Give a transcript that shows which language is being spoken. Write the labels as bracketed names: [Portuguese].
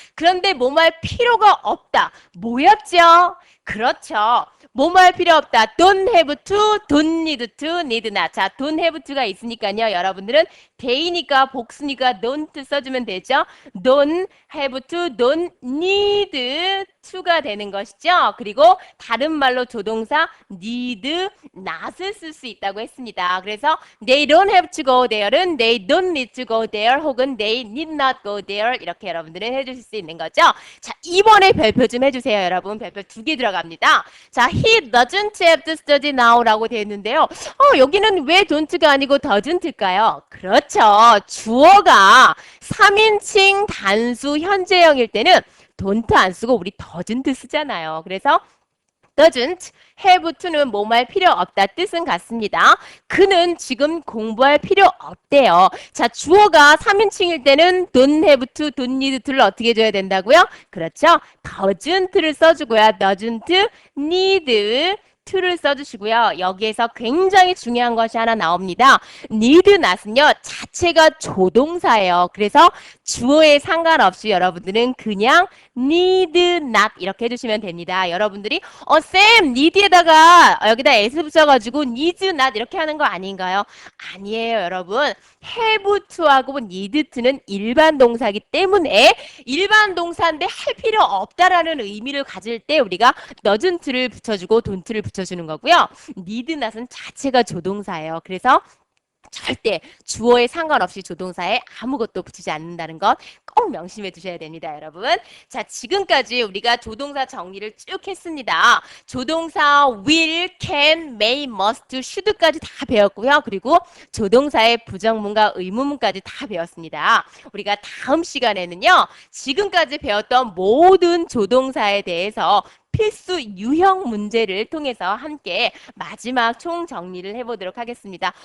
[Korean] 그런데 뭐뭐 할 필요가 없다. 뭐였죠? 그렇죠. 뭐뭐 할 필요 없다. [English] Don't have to, don't need to, need not. [Korean] 자, don't have to가 있으니까요. 여러분들은 they니까 복수니까 don't 써주면 되죠. [English] Don't have to, don't need to가 [Korean] 되는 것이죠. 그리고 다른 말로 조동사 need not을 쓸 수 있다고 했습니다. 그래서 [English] they don't have to go there은 they don't need to go there [Korean] 혹은 [English] they need not go there [Korean] 이렇게 여러분들은 해주실 수 있는 거죠. 자, 이번에 별표 좀 해주세요. 여러분 별표 2개 들어갑니다. [English] 자, he doesn't have to study now라고 [Korean] 되어 있는데요. 여기는 왜 don't가 아니고 doesn't일까요? 그렇죠. 주어가 3인칭 단수 현재형일 때는 don't 안 쓰고 우리 doesn't 쓰잖아요. 그래서 doesn't have to는 뭐뭐 할 필요 없다 뜻은 같습니다. 그는 지금 공부할 필요 없대요. 자, 주어가 3인칭일 때는 don't have to, don't need to를 어떻게 해줘야 된다고요? 그렇죠. doesn't를 써주고요. [English] doesn't need to를 [Korean] 써주시고요. 여기에서 굉장히 중요한 것이 하나 나옵니다. need not은요. 자체가 조동사예요. 그래서 주어에 상관없이 여러분들은 그냥 need not 이렇게 해주시면 됩니다. 여러분들이 쌤 need에다가 여기다 s 붙여가지고 need not 이렇게 하는 거 아닌가요? 아니에요, 여러분. have to하고 need to는 일반 동사이기 때문에 일반 동사인데 할 필요 없다라는 의미를 가질 때 우리가 doesn't를 붙여주고 don't를 붙여주는 거고요. need not은 자체가 조동사예요. 그래서 절대 주어에 상관없이 조동사에 아무것도 붙이지 않는다는 것 꼭 명심해 두셔야 됩니다, 여러분. 자, 지금까지 우리가 조동사 정리를 쭉 했습니다. 조동사 will, can, may, must, should까지 다 배웠고요. 그리고 조동사의 부정문과 의문문까지 다 배웠습니다. 우리가 다음 시간에는요. 지금까지 배웠던 모든 조동사에 대해서 필수 유형 문제를 통해서 함께 마지막 총 정리를 해보도록 하겠습니다.